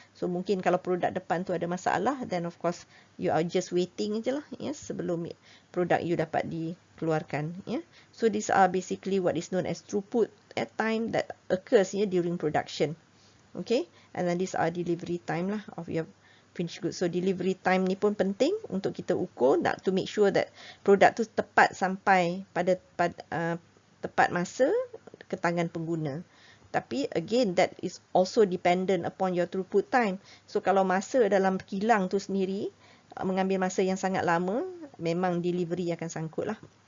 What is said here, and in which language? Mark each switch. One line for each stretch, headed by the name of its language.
Malay: So mungkin kalau produk depan tu ada masalah, then of course you are just waiting je lah, ya, sebelum produk you dapat dikeluarkan, ya.
English: So these are basically what is known as throughput at time that occurs, ya, during production. Okay, and then these are delivery time lah of your finished goods.
Malay: So delivery time ni pun penting untuk kita ukur, to make sure that produk tu tepat sampai pada tepat masa ke tangan pengguna.
English: Tapi again, that is also dependent upon your throughput time.
Malay: So kalau masa dalam kilang tu sendiri mengambil masa yang sangat lama, memang delivery akan sangkut lah.